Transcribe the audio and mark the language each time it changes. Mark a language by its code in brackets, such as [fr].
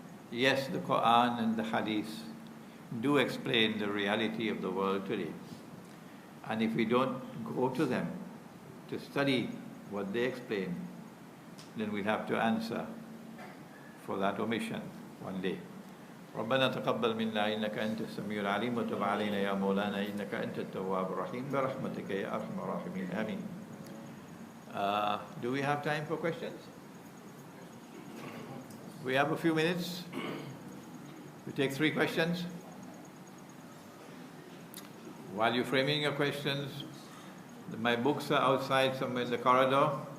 [en] Yes, the Quran and the Hadith do explain the reality of the world today. And if we don't go to them to study what they explain, then we'll have to answer for that omission one day. [ar] ربنا تقبل منا إنك أنت السميع العليم وتب علينا يا مولانا إنك أنت التواب الرحيم برحمتك يا أرحم الراحمين آمين. [en] Do we have time for questions? We have a few minutes. We take 3 questions. While you're framing your questions, my books are outside somewhere in the corridor.